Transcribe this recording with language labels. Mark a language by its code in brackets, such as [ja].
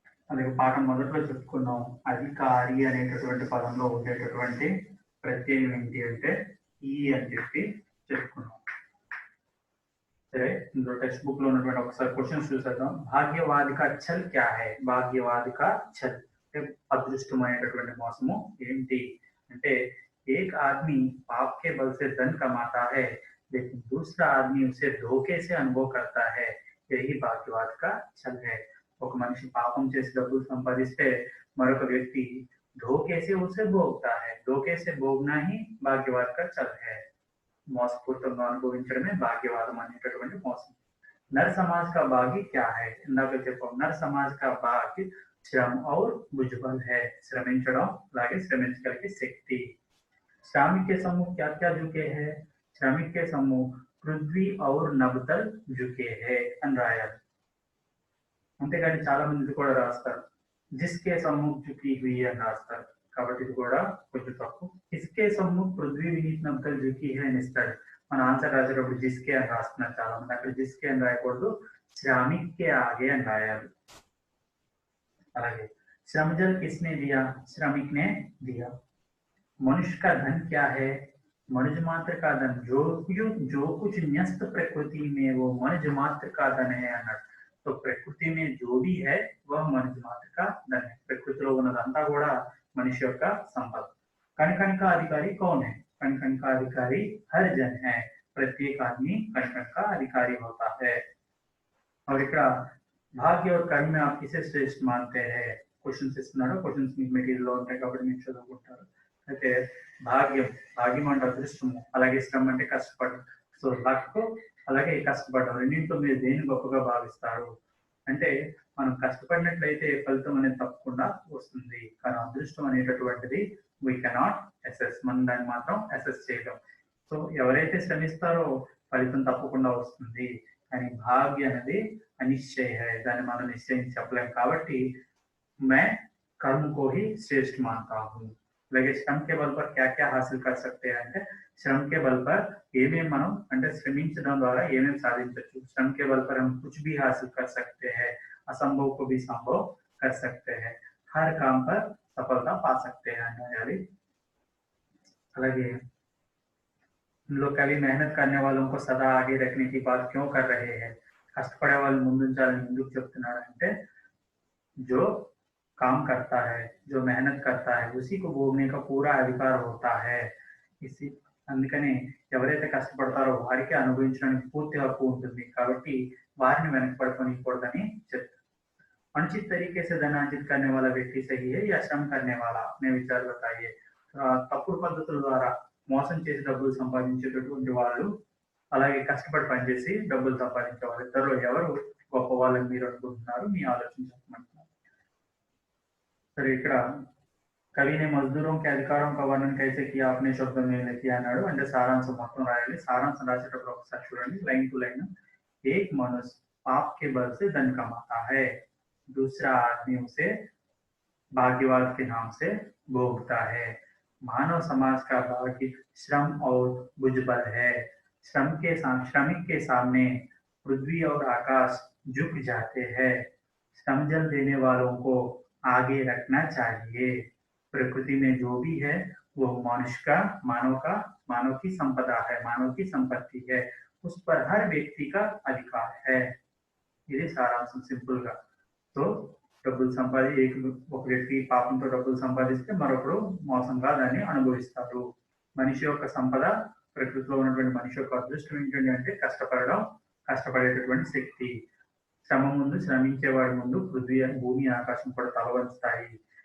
[te] అలాగే పాఠం మొదట్లో చెప్పుకున్నాం అధికారి అనేటటువంటి పదంలో ఉండేటటువంటి ప్రత్యయం ఏంటి అంటే ఈ అని చెప్పి చెప్పుకున్నాం. సరే, ఇందులో టెక్స్ట్ బుక్ లో ఉన్నటువంటి ఒకసారి క్వశ్చన్స్ చూసేద్దాం. [hi] భాగ్యవాది కా ఛల్ క్యా హై? భాగ్యవాది కా ఛల్ అంటే [te] అదృష్టమైనటువంటి మోసము ఏంటి అంటే [hi] एक आदमी पाप के बल से धन कमाता है लेकिन दूसरा आदमी उसे धोखे से अनुभव करता है, यही भाग्यवाद का छल है. [te] ఒక మనిషి పాపం చేసి డబ్బులు సంపాదిస్తే మరొక వ్యక్తి [hi] ధోకే से उसे भोगता है. धोखे से भोगना ही भाग्यवाद का छल है. [te] మోసపూరితంగా అనుభవించడమే భాగ్యవాదం అనేటటువంటి మోసం. [hi] నర్ సమాజ్ కా భాగ్య క్యా హై? [te] ఇందాక చెప్పాం [hi] నర్ సమాజ్ కా భాగ్య శ్రమ और भुजबल है. [te] శ్రమించడం అలాగే శ్రమించగలిగే శక్తి. [hi] श्रमिक के समूह क्या क्या झुके हैं? श्रमिक के समूह पृथ्वी और नबतल झुके हैं [te] అని రాయాలి. అంతేగాని చాలా మంది కూడా రాస్తారు [hi] జిస్కే సమ్ముఖ్ झुकी हुई [te] అని రాస్తారు. కాబట్టి ఇది కూడా కొంచెం తప్పు. [hi] ఇస్కే సమ్ముఖ్ పృథ్వీ వినీత్ నబతల్ झुकी है [te] అని ఇస్తాడు. మన ఆన్సర్ రాసేటప్పుడు జిస్కే అని రాస్తున్నారు చాలా మంది. అక్కడ జిస్కే అని రాయకూడదు, [hi] శ్రామిక్ కే ఆగే [te] అని రాయాలి. [hi] అలాగే శ్రమజల్ కిస్నే దియా? శ్రమిక్ నే దియా. मनुष्य का धन क्या है? मनुष्य मात्र का धन जो कुछ न्यस्त प्रकृति में वो मनुष्य मात्र का धन है [te] అన్నాడు. [hi] तो प्रकृति में जो भी है वह मनुष्य मात्र का धन है. [te] ప్రకృతిలో ఉన్నదంతా కూడా మనిషి యొక్క సంపద. [hi] कण का अधिकारी कौन है? कण का अधिकारी हर जन है. प्रत्येक आदमी कण का अधिकारी होता है. और ఇక్కడ भाग्य और कर्म में आप किसे श्रेष्ठ मानते हैं? [te] క్వశ్చన్స్ ఇస్తున్నాడు. క్వశ్చన్స్ మీకు మెటీరియల్ లో ఉంటాయి కాబట్టి మీరు చదువుకుంటారు. అయితే భాగ్యం, భాగ్యం అంటే అదృష్టము, అలాగే శ్రమ అంటే కష్టపడడం. సో లక్ అలాగే కష్టపడడం రెండింటిలో మీరు దేన్ని గొప్పగా భావిస్తారు అంటే మనం కష్టపడినట్లయితే ఫలితం అనేది తప్పకుండా వస్తుంది. కానీ అదృష్టం అనేటటువంటిది [en] we cannot assess, [te] మనం దాన్ని మాత్రం అసెస్ చేయడం. సో ఎవరైతే శ్రమిస్తారో ఫలితం తప్పకుండా వస్తుంది. కానీ భాగ్య అనేది అనిశ్చయ, దాన్ని మనం నిశ్చయించి చెప్పలేం. [hi] కాబట్టి मैं कर्म को ही श्रेष्ठ मानता हूँ. అలాగే శ్రమ के बल पर क्या क्या हासिल कर सकते हैं అంటే శ్రమ के बल पर [te] ఏమేం మనం అంటే శ్రమించడం ద్వారా ఏమేం సాధించవచ్చు. [hi] శ్రమ के बल पर हम कुछ भी हासिल कर सकते हैं, असंभव को भी संभव कर सकते हैं, हर काम पर सफलता पा सकते हैं అని. [te] అలాగే ఇందులో కవి [hi] मेहनत करने वालों को सदा आगे रखने की बात क्यों कर रहे हैं? [te] కష్టపడే వాళ్ళు ముందుంచాలని ఎందుకు చెప్తున్నాడు అంటే [hi] जो काम करता है, जो मेहनत करता है, उसी को भोगने का पूरा अधिकार होता है. [te] इसी అందుకని ఎవరైతే కష్టపడతారో వారికి అనుభవించడానికి పూర్తి హక్కు ఉంటుంది. కాబట్టి వారిని వెనకపడుకోనికూడదని చెప్తారు. [hi] अनुचित तरीके से धन अर्जित करने वाला व्यक्ति सही है या श्रम करने वाला? मैं विचार बताइए. [te] తప్పుడు పద్ధతుల ద్వారా మోసం చేసి డబ్బులు సంపాదించేటటువంటి వాళ్ళు అలాగే కష్టపడి పనిచేసి డబ్బులు సంపాదించే వాళ్ళు ఇద్దరు ఎవరు గొప్ప వాళ్ళని మీరు అనుకుంటున్నారు? మీ ఆలోచన చెప్పమంటున్నారు. సరే, ఇక్కడ [hi] कवि ने मजदूरों के अधिकारों का वर्णन कैसे किया? अपने शब्दों में लिखा [te] అన్నాడు. అంటే సారాంశం మొత్తం రాయాలి. సారాంశం రాసేటప్పుడు ఒకసారి చూడండి లైన్ టు లైన్. [hi] एक मनुष्य पाप के बल से धन कमाता है, दूसरा आदमी उसे भाग्यवाद के नाम से भोगता है. मानव समाज का भाग्य श्रम और भुजबल है. श्रमिक के सामने पृथ्वी और आकाश झुक जाते हैं। श्रम जल देने वालों को आगे रखना चाहिए। प्रकृति में जो भी है वो मानव की संपदा है, मानव की संपत्ति है। उस पर हर व्यक्ति का अधिकार है। [te] ఇది సారాంశం సింపుల్ గా. సో డబ్బులు ఒక వ్యక్తి పాపంతో డబ్బులు సంపాదిస్తే మరొకరు మోసంగా దాన్ని అనుభవిస్తారు. మనిషి యొక్క సంపద, ప్రకృతిలో ఉన్నటువంటి మనిషి యొక్క అదృష్టం ఏంటంటే అంటే కష్టపడేటటువంటి శక్తి. శ్రమ ముందు, శ్రమించేవాడి ముందు భూమి ఆకాశం కూడా తలవంచుతాయి.